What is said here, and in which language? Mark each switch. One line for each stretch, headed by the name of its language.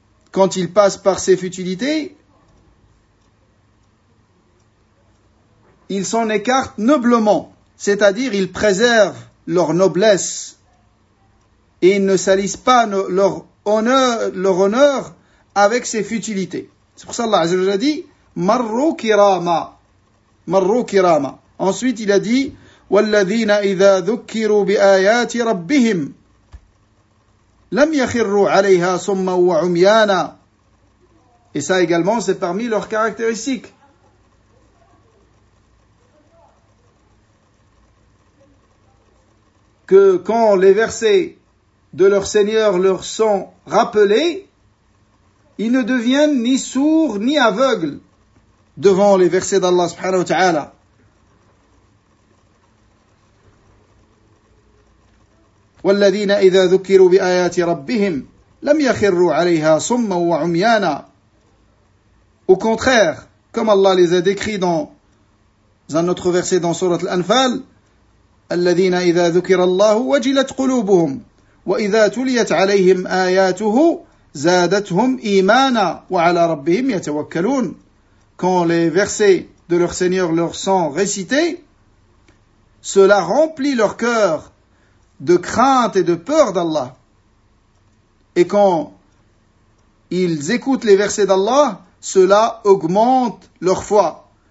French: Quand ils passent par ces futilités, ils s'en écartent noblement, c'est-à-dire ils préservent leur noblesse et ils ne salissent pas leur honneur avec ces futilités. C'est pour ça que Allah a dit
Arabic: مَرُّوا كِرَامًا. مَرُّوا كِرَامًا.
French: Ensuite, il a dit
Arabic: وَالَّذِينَ إِذَا ذُكِّرُوا بِآيَاتِ رَبِّهِمْ لَمْ يَخِرُّوا عَلَيْهَا صُمَّا وَعُمْيَانَا.
French: Et ça également, c'est parmi leurs caractéristiques. Que quand les versets de leur Seigneur leur sont rappelés, ils ne deviennent ni sourds ni aveugles devant les versets d'Allah subhanahu wa ta'ala.
Arabic: والذين إذا ذكروا بآيات ربهم لم يخروا عليها صما وعميانا.
French: Au contraire, comme Allah les a décrits dans un autre verset dans sourate Al-Anfal,
Arabic: الذين إذا ذكر الله وجلت قلوبهم وإذا تليت عليهم آياته زادتهم إيمانا وعلى ربهم يتوكلون.
French: Quand les versets de leur Seigneur leur sont récités, cela remplit leur cœur de crainte et de peur d'Allah. Et quand ils écoutent les versets d'Allah, cela augmente leur foi.